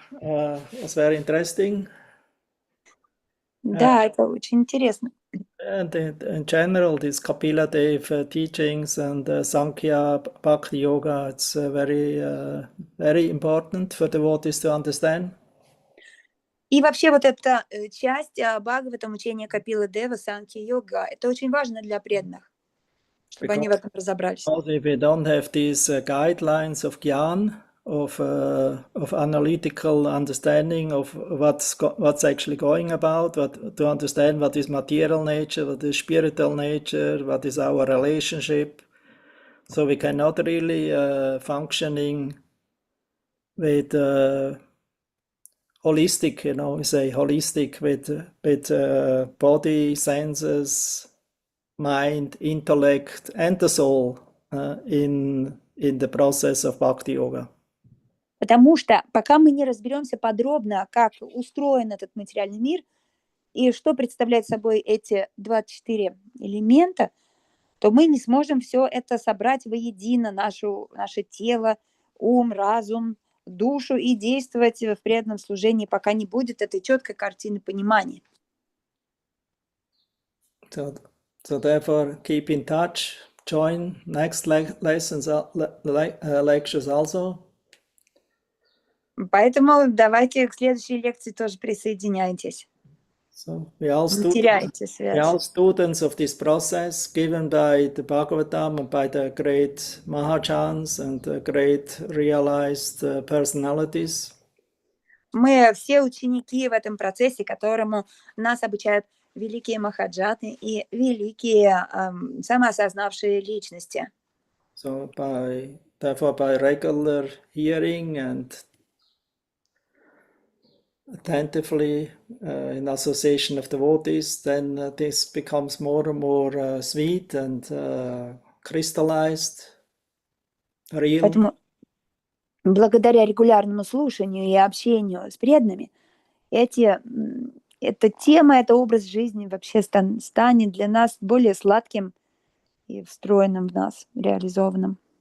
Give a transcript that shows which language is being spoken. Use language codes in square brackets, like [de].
[en] It was very interesting. [ru] Да, это очень интересно. [en] And in general, these Kapila Dev teachings and Sankhya Bhakti Yoga, it's very important for devotees to understand. [ru] И вообще вот эта часть Бхагаватам, учения Капилы Дева, Санхья Йога, это очень важно для преданных, чтобы они в этом разобрались. [en] Also if we don't have these guidelines of Gyan, of analytical understanding of what's actually going about, to understand what is material nature, what is spiritual nature, what is our relationship, so we cannot really functioning with holistic, we say holistic with body, senses, mind, intellect, and the soul in the process of Bhakti Yoga. [ru] Потому что пока мы не разберемся подробно, как устроен этот материальный мир и что представляют собой эти 24 элемента, то мы не сможем все это собрать воедино, наше тело, ум, разум, душу и действовать в преданном служении, пока не будет этой четкой картины понимания. [en] So therefore, keep in touch, join next lessons, lectures also. [ru] Поэтому давайте к следующей лекции тоже присоединяйтесь. [en] So we all students of this process given by the Bhagavatam and by the great Mahajans and the great realized personalities. [ru] Мы все ученики в этом процессе, которому нас обучают великие махаджаны и великие самоосознавшие личности. [en] So therefore by regular hearing and attentively in association of devotees, then this becomes more and more sweet and crystallized, real. [ru] Поэтому благодаря регулярному слушанию и общению с преданными, эта тема, это образ жизни вообще станет для нас более сладким и встроенным в нас, реализованным.